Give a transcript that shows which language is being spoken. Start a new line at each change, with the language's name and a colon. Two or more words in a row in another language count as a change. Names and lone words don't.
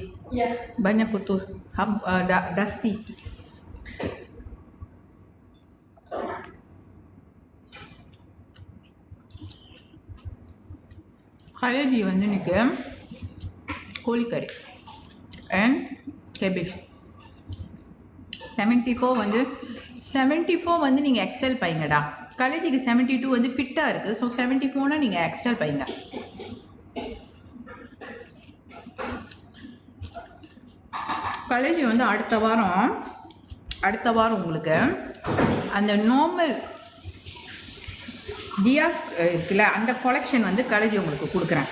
Malay: Ya. Banyak kotor, dusty. Kali
Tamil: வந்து எனக்கு கோழிக்கறி
Malay: and cabbage.
Tamil: 74 வந்து 74 வந்து நீங்கள் எக்ஸல் பையங்கடா. காலேஜுக்கு 72 வந்து ஃபிட்டாக இருக்குது. ஸோ 74னா நீங்கள் எக்ஸல் பையங்க. காலேஜ் வந்து அடுத்த வாரம் உங்களுக்கு அந்த நார்மல் டியாஸ் இருக்குல்ல, அந்த கொலெக்ஷன் வந்து காலேஜ் உங்களுக்கு கொடுக்குறேன்.